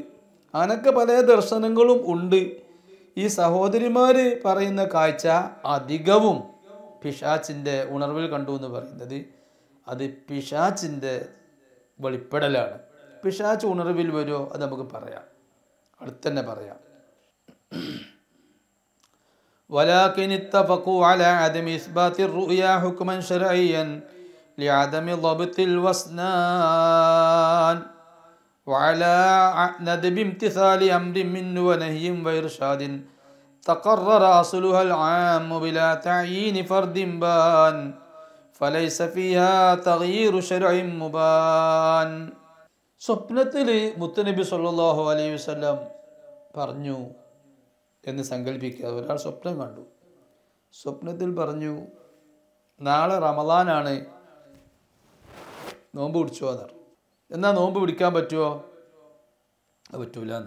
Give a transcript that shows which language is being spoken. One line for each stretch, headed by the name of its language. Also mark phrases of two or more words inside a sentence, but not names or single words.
Malayalam: അങ്ങനൊക്കെ പല ദർശനങ്ങളും ഉണ്ട്. ഈ സഹോദരിമാർ പറയുന്ന കാഴ്ച അധികവും പിശാച്ചിൻ്റെ ഉണർവിൽ കണ്ടു എന്ന് പറയുന്നത് അത് പിശാച്ചിൻ്റെ വെളിപ്പെടലാണ്. പിശാച്ച് ഉണർവിൽ വരുമോ അത് നമുക്ക് പറയാം, അടുത്തന്നെ പറയാം.
Arabic: ولكن اتفقوا على عدم إثبات الرؤيا حكما شرعيا لعدم ضبط الوسنان وعلى ندب امتثال أمر منه ونهي وإرشاد تقرر أصلها العام بلا تعيين فرد بان فليس فيها تغيير شرع مبان.
Malayalam: സ്വപ്നത്തിൽ മുത്തുനബി
Arabic: صلى الله عليه وسلم
Malayalam: പറഞ്ഞു എന്ന് സങ്കല്പിക്കുക. ഒരാൾ സ്വപ്നം കണ്ടു, സ്വപ്നത്തിൽ പറഞ്ഞു നാളെ റമദാനാണ്, നോമ്പ് പിടിച്ചോ എന്ന്. എന്നാ നോമ്പ് പിടിക്കാൻ പറ്റുമോ? അത് പറ്റൂല എന്ന്.